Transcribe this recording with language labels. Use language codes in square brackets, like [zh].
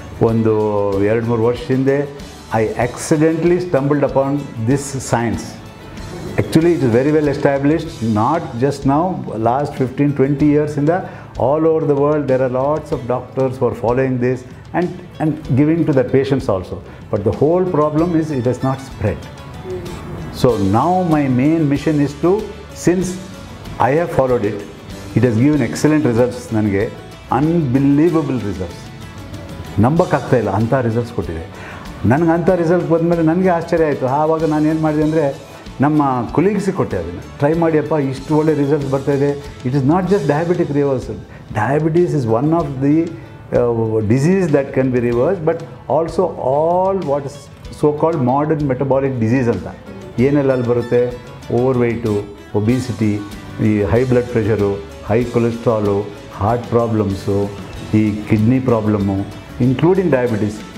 [kn] ಒಂದು 2-3 ವರ್ಷ ಹಿಂದೆ [en] I accidentally stumbled upon this science. Actually it is very well established, not just now, last 15-20 ಇಯರ್ಸಿಂದ all over the world there are lots of doctors for following this and giving to the patients also. But the whole problem is it has not spread. So now my main mission is to, since I have followed it, it has given excellent results [kn] ನನಗೆ, [en] Unbelievable results. [kn] ನಂಬಕ್ಕಾಗ್ತಾ ಇಲ್ಲ ಅಂಥ results ಕೊಟ್ಟಿದೆ ನನಗೆ. ಅಂಥ result ಬಂದಮೇಲೆ ನನಗೆ ಆಶ್ಚರ್ಯ ಆಯಿತು. ಆವಾಗ ನಾನು ಏನು ಮಾಡಿದೆ ಅಂದರೆ, ನಮ್ಮ ಕೊಲೀಗ್ಸಿಗೆ ಕೊಟ್ಟೆ, ಅದನ್ನು ಟ್ರೈ ಮಾಡಿಯಪ್ಪ, ಇಷ್ಟು ಒಳ್ಳೆ ರಿಸಲ್ಟ್ಸ್ ಬರ್ತಾಯಿದೆ. [en] It is not just diabetic reversal. Diabetes is one of the disease that can be reversed, but also all what is so called modern metabolic disease anta [kn] ಏನೆಲ್ಲ ಅಲ್ಲಿ ಬರುತ್ತೆ, [en] Overweight, obesity, ಈ high blood pressure, high cholesterol, heart problems, ಈ kidney problem, including diabetes.